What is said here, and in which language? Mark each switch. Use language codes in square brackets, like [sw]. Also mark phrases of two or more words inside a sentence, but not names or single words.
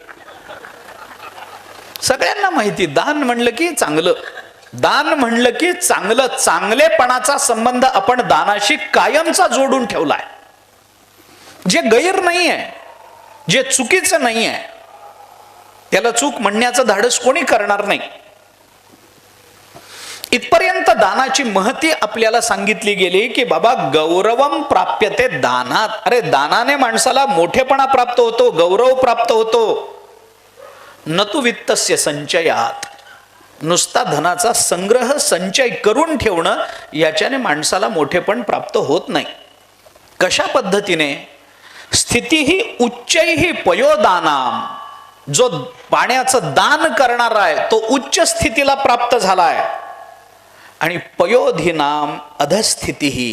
[mr] सगळ्यांना माहिती, दान म्हणलं की चांगलं, दान म्हणलं की चांगलं, चांगलेपणाचा संबंध आपण दानाशी कायमचा जोडून ठेवलाय. जे गैर नाही आहे, जे चुकीचं नाही आहे, त्याला चूक म्हणण्याचं धाडस कोणी करणार नाही. इथपर्यंत दानाची महती आपल्याला सांगितली गेली की बाबा [sa] गौरवम प्राप्यते दानात. [mr] अरे दानाने माणसाला मोठेपणा प्राप्त होतो, गौरव प्राप्त होतो. [sa] न तु वित्तस्य संचयात. [mr] नुसता धनाचा संग्रह संचय करून ठेवणं याच्याने माणसाला मोठेपण प्राप्त होत नाही. कशा पद्धतीने? [sa] स्थितीही उच्चैही पयोदानाम. [mr] जो पाण्याचं दान करणार आहे तो उच्च स्थितीला प्राप्त झालाय आणि [sa] पयोधिनाम अधस्थितीही.